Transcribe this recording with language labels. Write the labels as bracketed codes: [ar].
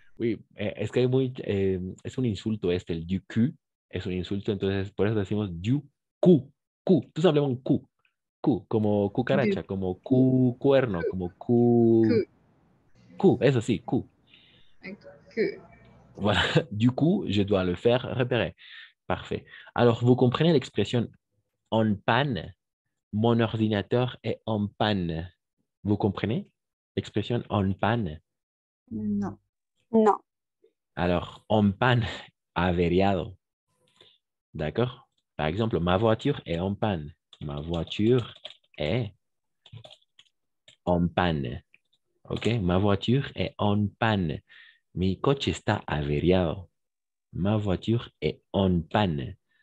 [fr] Oui, [es] es que es un insulto este, el [fr] du cul, [es] es un insulto, entonces por eso decimos [fr] du cu, [es] tú [fr] simplement [es] cu, como cucaracha, como cuerno, como Que. eso sí, cu. Que. [fr] Voilà, du coup, je dois le faire repérer. Parfait. Alors, vous comprenez l'expression en panne? Mon ordinateur est en panne. Vous comprenez l'expression en panne? [es] No. no. [fr] Alors, en panne, [es] averiado. [fr] D'accord? Par exemple, ma voiture est en panne. Ma voiture est en panne. ¿Ok? Ma voiture est en panne. [es] Mi coche está averiado. [fr] Ma voiture est en panne.